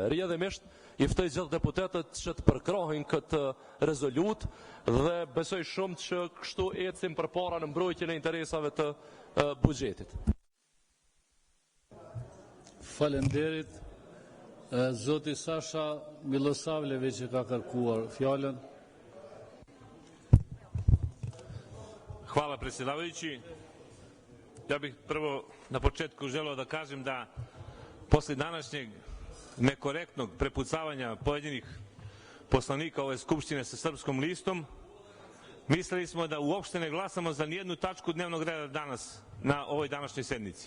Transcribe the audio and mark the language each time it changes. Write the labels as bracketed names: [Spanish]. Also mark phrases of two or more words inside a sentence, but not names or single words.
[Albanian] Rrjedhimisht i ftoj gjithë deputetët që të përkrahin këtë rezolut dhe besoj shumë që kështu ecim përpara në mbrojtjen e interesave të buxhetit. Faleminderit. Zoti Sasha Milosavljević që ka kërkuar fjalën. [Serbian] Hvala predsjedavajući. Ja bih prvo na početku želeo da kažem da posle današnjeg nekorektnog prepucavanja pojedinih poslanika ove Skupštine sa Srpskom listom, mislili smo da uopšte ne glasamo za nijednu tačku dnevnog reda danas na ovoj današnjoj sednici.